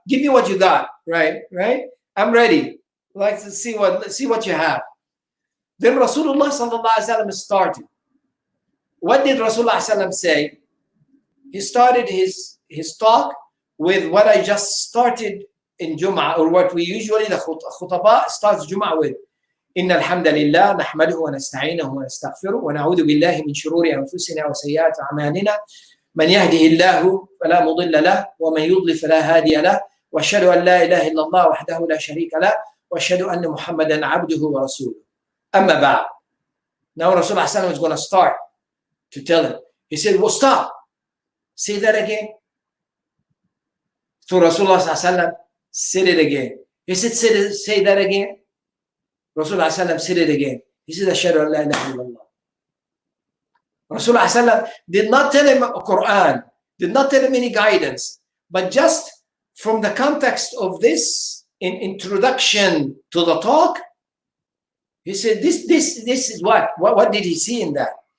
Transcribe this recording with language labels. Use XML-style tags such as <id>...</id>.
<en>Give me what you got, right? I'm ready. Like to see what you have. Then Rasulullah sallallahu alaihi wasallam started. What did Rasulullah sallallahu say? He started his talk with what I just started in Jum'ah, or what we usually, the khutbah starts Jum'ah with.</en> <ar>إن الحمد لله نحمده ونستعينه ونستغفره ونعوذ بالله من شرور أنفسنا وسيئات أعمالنا من يهده الله فلا مضل له ومن يضلل فلا هادي له وأشهد أن لا إله إلا الله وحده لا شريك له وأشهد أن محمدا عبده ورسوله أما بعد.</ar> <en>Now Rasulullah sallallahu is going to start to tell him. He said, well, stop. Say that again. So Rasulullah sallallahu said it again. He said, say that again. Rasulullah sallallahu said it again. He said, Ashhadu an la ilaha illallah. Rasulullah sallallahu did not tell him a Quran, did not tell him any guidance, but just from the context of this in introduction to the talk, he said, this is what did he see in that?</en>